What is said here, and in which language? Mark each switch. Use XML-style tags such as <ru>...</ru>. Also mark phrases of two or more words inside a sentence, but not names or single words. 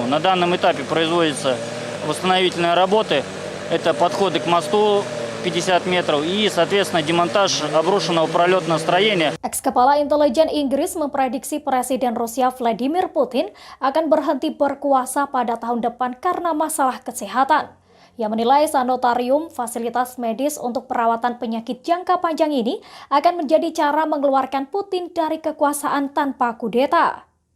<ru>На данном этапе производятся восстановительные работы. Это подходы к мосту 50 meter и, соответственно, демонтаж обрушенного пролетного строения.</ru> <id>Ex-kepala intelijen Inggris memprediksi Presiden Rusia Vladimir Putin akan berhenti berkuasa pada tahun depan karena masalah kesehatan. Ia menilai sanitarium, fasilitas medis untuk perawatan penyakit jangka panjang ini akan menjadi cara mengeluarkan Putin dari kekuasaan tanpa kudeta.</id>